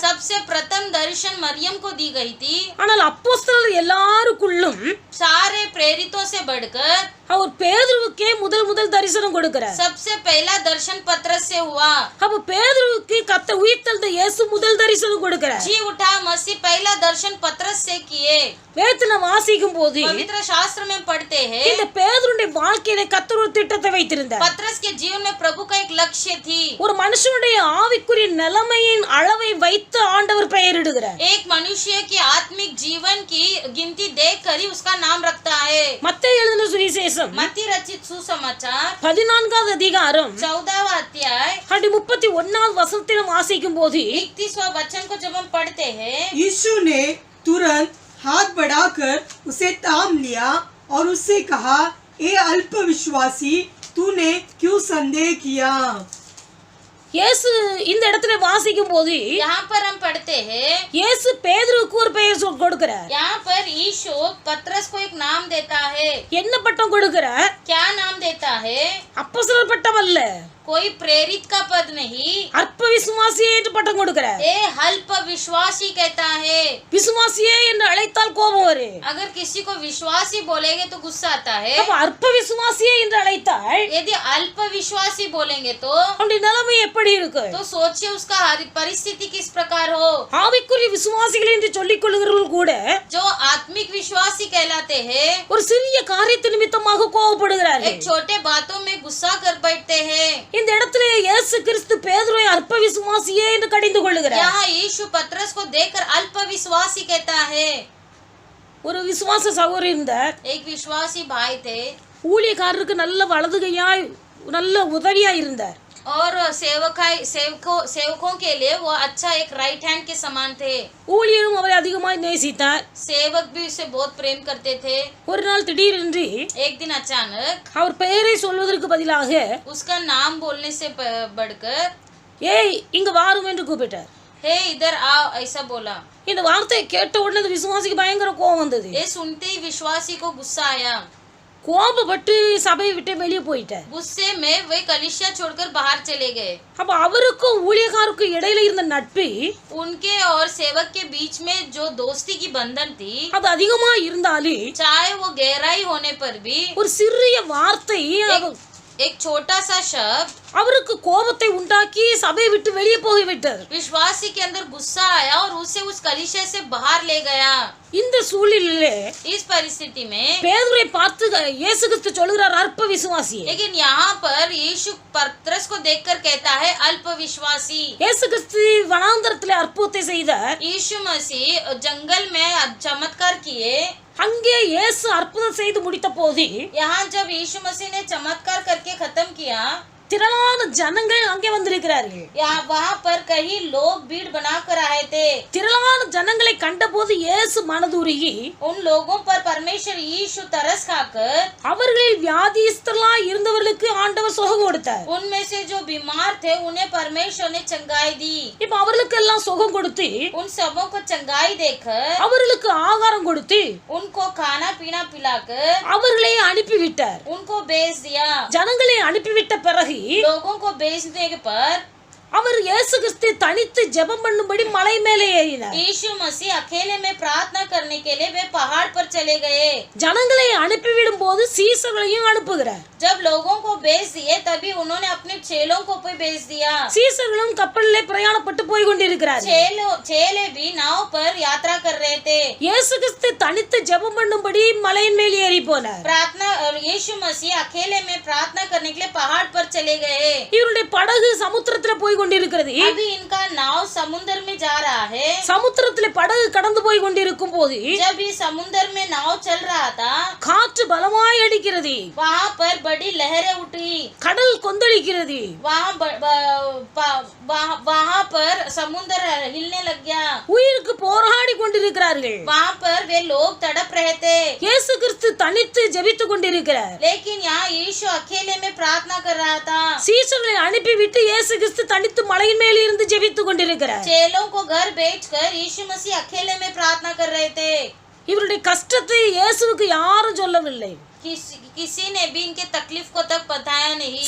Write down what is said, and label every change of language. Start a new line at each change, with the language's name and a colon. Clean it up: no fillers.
Hindi: सबसे प्रथम दर्शन मरियम को दी गई थी.
Tamil: ஆனால் அப்போஸ்தலர் எல்லாருக்குள்ளும்
Hindi: सारे प्रेरितों से बढ़कर
Tamil: அவர் பேதுருவுக்கே முதல் தரிசனம் கொடுக்கிறார்.
Hindi: सबसे पहला दर्शन पतरस से हुआ.
Tamil: அப்ப பேதுருவுக்கு கர்த்தர் உயிர்த்தெழுந்த இயேசு முதல் தரிசனம் கொடுக்கிறார்.
Hindi: जी उठा मसीह पहला दर्शन पतरस से किए.
Tamil: வேதத்தை வாசிக்கும் போது
Hindi: पवित्र शास्त्र में पढ़ते हैं,
Tamil: இந்த பேதுருடைய வாழ்க்கையில கர்த்தர் ஒரு திட்டத்தை வைத்திருந்தார்.
Hindi: पतरस के जीवन में प्रभु का एक लक्ष्य थी.
Tamil: ஒரு மனுஷனுடைய ஆவிக்குரிய நிலைமையின் அளவை வைத்து ஆண்டவர் பெயரிடுகிறார்.
Hindi: एक मनुष्य की आत्मिक जीवन की गिनती देखकर ही उसका नाम रखता है.
Tamil: மத்தேயு எழுதின சுவிசேஷம்
Hindi: मत्ती रचित सुसमाचार
Tamil: 14வது அதிகாரம்
Hindi: 14वां अध्याय
Tamil: 31வது வசனத்தில் வாசிக்கும் போது
Hindi: 31वां वचन को जब हम पढ़ते हैं, यीशु ने तुरंत हाथ बढ़ाकर उसे थाम लिया और उससे कहा, ए अल्प विश्वासी, तूने क्यों संदेह किया?
Tamil: இயேசு இந்த இடத்துல வாசிக்கும் போது
Hindi: यहाँ पर हम पढ़ते हैं,
Tamil: இயேசு பேதுருவுக்கு ஒரு பெயர் கொடுக்கிறார்.
Hindi: यहाँ पर यीशु पतरस को एक नाम देता है.
Tamil: என்ன பட்டம் கொடுக்கிறார்?
Hindi: क्या नाम देता है?
Tamil: அப்போஸ்தலர் பட்டம் அல்ல,
Hindi: कोई प्रेरित का पद नहीं.
Tamil: அற்ப விசுவாசியே என்று பட்டம் கொடுக்கிறார்.
Hindi: ए अल्प विश्वासी कहता है.
Tamil: விசுவாசியே என்று அழைத்தால் கோபம் வரும்.
Hindi: अगर किसी को विश्वासी बोलेंगे तो गुस्सा आता है.
Tamil: அப்ப அற்ப விசுவாசியே என்று அழைத்தால்
Hindi: यदि अल्प विश्वासी बोलेंगे तो
Tamil: அவனுடைய நிலைமை எப்படி இருக்கு?
Hindi: सोचिए उसका परिस्थिति किस प्रकार हो.
Tamil: ஆவிக்குரிய விசுவாசிகள் என்று சொல்லிக் கொள்கிறவர்கள் கூட
Hindi: जो आत्मिक विश्वासी कहलाते हैं,
Tamil: ஒரு சிறிய காரியத்து நிமித்தமாக கோபப்படுகிறார்கள்.
Hindi: एक छोटे बातों में गुस्सा कर बैठते हैं.
Tamil: இந்த இடத்துல இயேசு கிறிஸ்து பேதுருவை அற்ப விசுவாசியே என்று கடிந்து கொள்ளுகிறார்.
Hindi: यहाँ यीशु पतरस को देखकर अल्प विश्वासी कहता है.
Tamil: ஒரு விசுவாச சகோதரர் இருந்தார்.
Hindi: एक विश्वासी भाई थे
Tamil: ஊழியக்காரருக்கு நல்ல வலதுகையாய் நல்ல உதவியாய் இருந்தார்.
Hindi: और सेवकों के लिए वो अच्छा एक राइट हैंड के समान थे.
Tamil: ஊழியரும் அவரை அதிகமாய் நேசித்தார்.
Hindi: सेवक भी उसे बहुत प्रेम करते थे.
Tamil: ஒரு நாள் திடீரென்று
Hindi: एक दिन अचानक
Tamil: அவர் பெயரை சொல்வதற்கு பதிலாக
Hindi: उसका नाम बोलने से बढ़कर
Tamil: ஏய் இங்க வாரும் என்று கூப்பிட்டார்.
Hindi: हे इधर आओ ऐसा बोला।
Tamil: இந்த வார்த்தையை கேட்ட உடனே அந்த விசுவாசிக்கு பயங்கர கோபம் வந்தது.
Hindi: ये सुनते ही विश्वासी को गुस्सा आया।
Tamil: கோபப்பட்டு சபையை விட்டு வெளியே போயிட்டார்.
Hindi: गुस्से में वे कलीसिया छोड़कर बाहर चले गए।
Tamil: அப்ப அவருக்கும் ஊழியக்காருக்கும் இடையில இருந்த நட்பு
Hindi: उनके और सेवक के बीच में जो दोस्ती की बंधन थी,
Tamil: அது அதிகமா இருந்தாலும்
Hindi: चाहे वो गहराई होने पर भी
Tamil: ஒரு சிறிய வார்த்தை
Hindi: एक छोटा सा शब्द
Tamil: அவருக்கு கோபத்தை உண்டாக்கி சபையை விட்டு வெளியே போய் விட்டார்.
Hindi: विश्वासी के अंदर गुस्सा आया और उसे उस कलीसिया से बाहर ले गया।
Tamil: இந்த சூழ்நிலையிலே
Hindi: इस परिस्थिति में
Tamil: பேதுருவை பார்த்து இயேசு கிறிஸ்து சொல்கிறார், அற்ப விசுவாசியே.
Hindi: लेकिन यहाँ पर यीशु पतरस को देखकर कहता है अल्प विश्वासी।
Tamil: இயேசு கிறிஸ்து வனாந்தரத்திலே அற்புதத்தை செய்தார்.
Hindi: यीशु मसीह जंगल में चमत्कार किए।
Tamil: அங்கே இயேசு அற்புதம் செய்து முடித்த போது
Hindi: यहाँ जब यीशु मसीह ने चमत्कार करके खत्म किया,
Tamil: திரளான ஜனங்கள் அங்கே வந்திருக்கிறார்கள்.
Hindi: यहाँ वहाँ पर कई लोग भीड़ बनाकर आए थे।
Tamil: திரளான ஜனங்களை கண்டபோது இயேசு மனதுருகி
Hindi: उन लोगों पर परमेश्वर यीशु तरस खाकर
Tamil: அவர்களில் வியாதிஸ்தர்களாய் இருந்தவர்களுக்கு ஆண்டவர் சுகம் கொடுத்தார்.
Hindi: उनमें से जो बीमार थे उन्हें परमेश्वर ने चंगाई दी।
Tamil: இப்ப அவர்களுக்கு எல்லாம் சுகம் கொடுத்து
Hindi: उन सबों को चंगाई देकर
Tamil: அவர்களுக்கு ஆகாரம் கொடுத்து
Hindi: उनको खाना पीना पिलाकर
Tamil: அவர்களை அனுப்பிவிட்டார்.
Hindi: उनको बेच दिया।
Tamil: ஜனங்களை அனுப்பிவிட்ட பிறகு
Hindi: लोगों को बेचने पर
Tamil: அவர் இயேசு கிறிஸ்து தனித்து ஜெபம் பண்ணும்படி மலை மேலே ஏறினார்.
Hindi: यीशु मसीह अकेले में प्रार्थना करने के लिए वे पहाड़ पर चले गए।
Tamil: ஜனங்களை அனுப்பிவிடும் போது சீசர்களையும் அனுப்புகிறார்.
Hindi: जब लोगों को बेच दिए तभी उन्होंने अपने चेलों को भी बेच दिया।
Tamil: சீசர்களும் கப்பலிலே பிரயாணப்பட்டு போய் கொண்டிருக்கிறார்கள்.
Hindi: चेले भी नाव पर यात्रा कर रहे थे।
Tamil: இயேசு கிறிஸ்து தனித்து ஜெபம் பண்ணும்படி மலையின் மேல் ஏறி போனார்.
Hindi: प्रार्थना और यीशु मसीह अकेले में प्रार्थना करने के लिए पहाड़ पर चले गए।
Tamil: இவருடைய படகு சமுத்திரத்துல போய் கொண்டிருக்கிறது.
Hindi: अभी इनका नाव समुद्र में जा रहा है।
Tamil: சமுத்திரத்திலே படகு கடந்து போய் கொண்டிருக்கும் போது
Hindi: जब ये समुद्र में नाव चल रहा था,
Tamil: காற்று பலமாய் அடிக்கிறது.
Hindi: वहाँ पर बड़ी लहरें उठी।
Tamil: கடல் கொந்தளிக்கிறது.
Hindi: वहाँ पर समुद्र हिलने लग गया।
Tamil: உயிருக்கு போராடி கொண்டிருக்கிறார்கள்.
Hindi: वहाँ पर वे लोग तड़प रहे थे।
Tamil: இயேசு கிறிஸ்து தனித்து ஜெபித்து கொண்டிருக்கிறார்.
Hindi: लेकिन यहाँ यीशु अकेले में प्रार्थना कर रहा था।
Tamil: சீசர்களை அனுப்பிவிட்டு இயேசு கிறிஸ்து தனித்து மலையின் மேல் இருந்து ஜெபித்து கொண்டிருக்கிறார்.
Hindi: चेलों को घर बेचकर यीशु मसीह अकेले में प्रार्थना कर रहे थे।
Tamil: இவருடைய கஷ்டத்தை இயேசுவுக்கு யாரும் சொல்லவில்லை.
Hindi: किसी ने भी इनके तकलीफ को तक बताया नहीं।